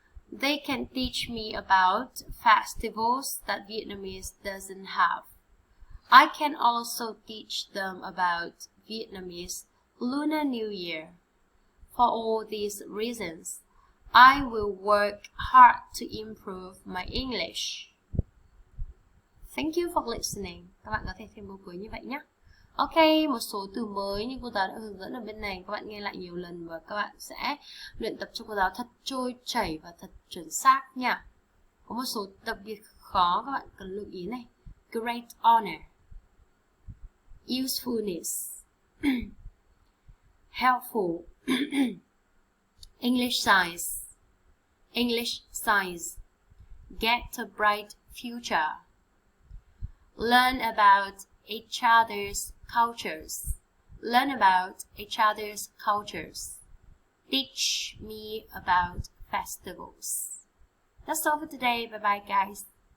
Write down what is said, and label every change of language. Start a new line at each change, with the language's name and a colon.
English: They can teach me about festivals that Vietnamese doesn't have. I can also teach them about Vietnamese Lunar New Year. For all these reasons, I will work hard to improve my English. Thank you for listening.
Vietnamese: Các bạn có thể thêm câu cuối như vậy nhé. Ok, một số từ mới như cô giáo đã hướng dẫn ở bên này, các bạn nghe lại nhiều lần và các bạn sẽ luyện tập cho cô giáo thật trôi chảy và thật chuẩn xác nha. Có một số đặc biệt khó các bạn cần lưu ý này.
English: Great honor, usefulness, helpful, English size, English size, get a bright future, learn about each other's cultures, learn about each other's cultures, teach me about festivals. That's all for today. Bye bye guys.